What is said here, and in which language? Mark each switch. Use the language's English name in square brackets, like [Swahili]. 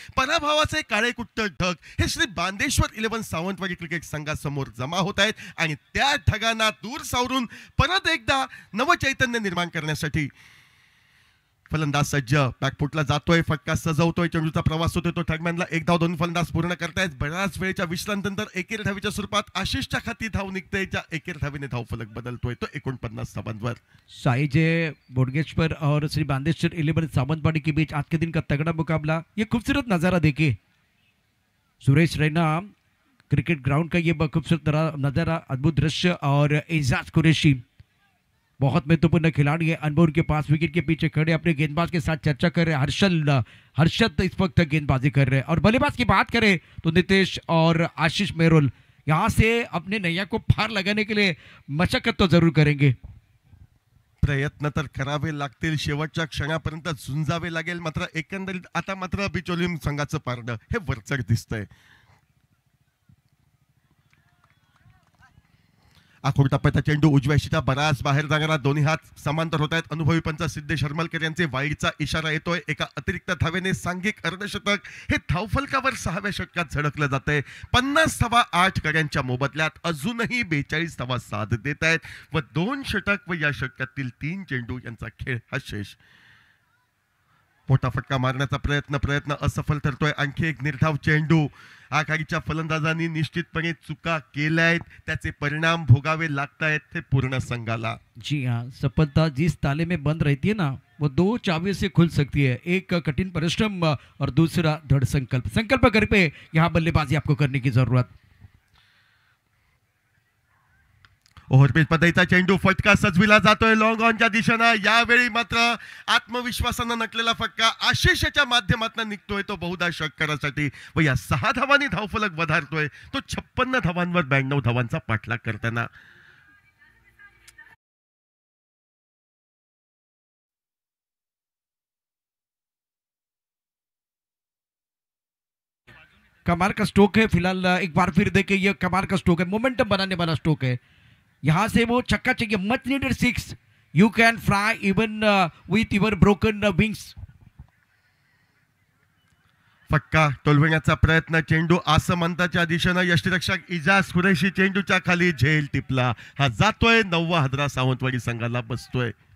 [Marathi] पराभवाचे काळे कुट्ट ढग हे श्री बांदेश्वर 11 सावंतवाडी क्रिकेट संघासमोर जमा होत आहेत आणि त्या ढगांना दूर सावरून परत एकदा नवचैतन्य निर्माण करण्यासाठी फलंदाज सज्ज. बॅकफुटला जातोय. फटका सजवतोय. चेंडूचा प्रवास होतोय. तो ठगमॅनला 1 धाव 2 फलंदाज पूर्ण करतायत. बऱ्याच वेळेच्या विश्रांतीनंतर एकेर धावीच्या स्वरूपात आशिषच्या खाती धाव निघते. ज्या एकेर धावीने धाव फलक बदलतोय तो 49 धावांवर. [Hindi] साईजे बोडगेश्वर और श्री बांदेश्वर 11 सावंतवाड़ी के बीच आज के दिन का तगड़ा मुकाबला. ये खूबसूरत नज़ारा देखिए. सुरेश रैना क्रिकेट ग्राउंड का ये खूबसूरत नज़ारा, अद्भुत दृश्य. और एजाज कुरैशी बहुत महत्वपूर्ण खिलाड़ी है. अनमोल के पास विकेट के पीछे खड़े अपने गेंदबाज के साथ चर्चा कर रहे हैं. हर्षद इस वक्त गेंदबाजी कर रहे हैं. और बल्लेबाज की बात करें तो नितेश और आशीष मेहरुल यहाँ से अपने नैया को पार लगाने के लिए मशक्कत तो जरूर करेंगे. [Marathi] प्रयत्न तर करावे लागतील. शेवटच्या क्षणापर्यंत झुंजावे लागेल. मात्र एकंदरीत आता मात्र बिचोलीम संघाचं पारडं हे वरचढ दिसतंय. आखोड टप्प्याचा चेंडू उजव्या शीटा बराच बाहेर जाणारा. दोन्ही हात समांतर होत आहेत. अनुभवी पंच सिद्धेश हरमलकर यांचे वाईडचा इशारा येतोय. एका अतिरिक्त धावेने सांघिक अर्धशतक हे धावफलकावर 6व्या षटकात झळकलं जातंय. 50 धावा 8 गड्यांच्या मोबदल्यात अजूनही 42 धावा साथ देत आहेत व 2 षटक व या षटकातील 3 चेंडू यांचा खेळ हा शेष. मोठा फटका मारण्याचा प्रयत्न असफल ठरतोय. आणखी एक निर्धाव चेंडू. आघाडीच्या फलंदाजांनी निश्चितपणे चुका केल्यात. त्याचे परिणाम भोगावे लागतायत ते पूर्ण संघाला. [Hindi] जी हाँ, सफलता जिस ताले में बंद रहती है ना वो 2 चाबियों से खुल सकती है. एक कठिन परिश्रम और दूसरा दृढ़ संकल्प. संकल्प कर पे यहाँ बल्लेबाजी आपको करने की जरूरत. [Marathi] ओव्हरपिच पद्धतीचा चेंडू. फटका सजविला जातोय लॉंग ऑनच्या दिशेनं. यावेळी मात्र आत्मविश्वासानं नटलेला फटका आशिषच्या माध्यमातून निघतोय तो बहुधा षटकारासाठी व या 6 धावांनी धावफलक वधारतोय तो 56 धावांवर 92 धावांचा पाठलाग करताना. [Hindi] कमाल का स्ट्रोक है. फिलहाल एक बार फिर देखें, ये कमाल का स्ट्रोक है. मोमेंटम बनाने वाला स्ट्रोक है. यहाँ से वो छक्का चाहिए. [English] Much needed 6. You can fly even with your broken wings. [Marathi] फटका टोलविण्याचा प्रयत्न. चेंडू आसमंताच्या दिशेनं. यष्टीरक्षक इजाज कुरैशी चेंडूच्या खाली झेल टिपला. हा जातोय 9वा हादरा सावंतवाडी संघाला बसतोय.